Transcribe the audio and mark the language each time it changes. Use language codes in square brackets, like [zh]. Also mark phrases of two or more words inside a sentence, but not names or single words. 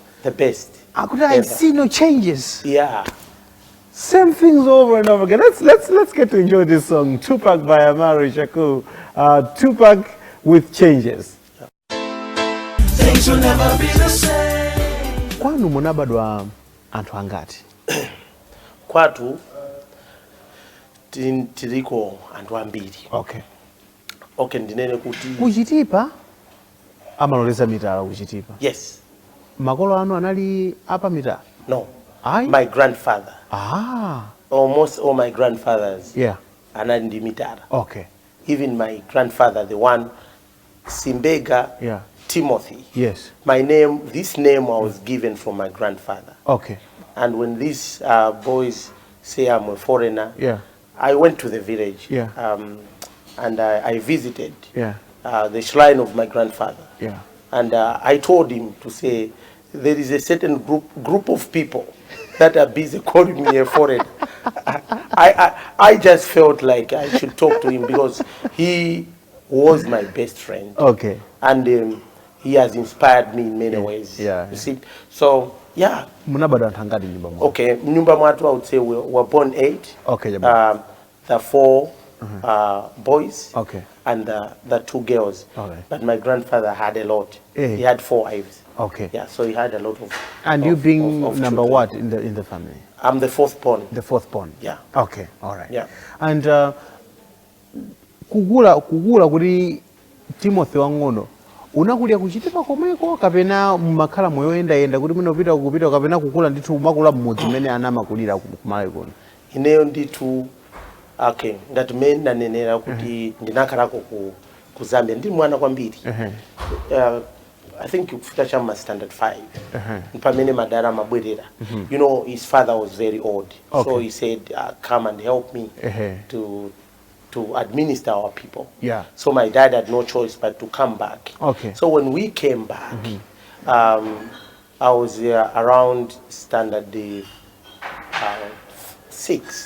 [en] The best. I see no changes. Same things over and over again. Let's get to enjoy this song, Tupac by Amaru Shakur. Tupac with Changes. Things will never be the same. [ny] Kwanu munabadwa anthu angati? Kwatu tiliko anthu ambiri. Ndinene kuti kuchitipa amaloleza mitala kuchitipa. Yes. Makolo anu anali apa mitala? [en] No. My grandfather. Almost all my grandfathers. [ny] Anali ndi mitala. [en] Even my grandfather, the one Simbega, Timothy. This name I was given from my grandfather. And when these boys say I'm a foreigner, I went to the village and I visited the shrine of my grandfather. And I told him to say, there is a certain group of people that are busy calling me a foreigner. I just felt like I should talk to him because he was my best friend. And he has inspired me in many ways. You see? So, [ny] munabadwa anthu angati nyumba mwanu? Nyumba mwatu, [en] I would say we were born 8. The 4 boys and the 2 girls. But my grandfather had a lot. He had 4 wives. So he had a lot of. And you being number what in the family? I'm the 4th born. The 4th born. All right. [ny] And kugula kuti Timothy wang'ono unakulira kuchitipa komweko kapena mmakhala moyoyenda kuti munopita kupita kapena kukula ndithu umakula mmudzi mmene anamakulira kumalawi kuno? Ineyo ndithu ngati mmene ndanenera kuti ndinakhalako ku Zambia ndi mwana kwambiri. [en] I think [ny] kufika chama standard 5. Pamene madara mabwerera. [en] His father was very old. So he said, come and help me to administer our people. So my dad had no choice but to come back. So when we came back, I was around standard 6.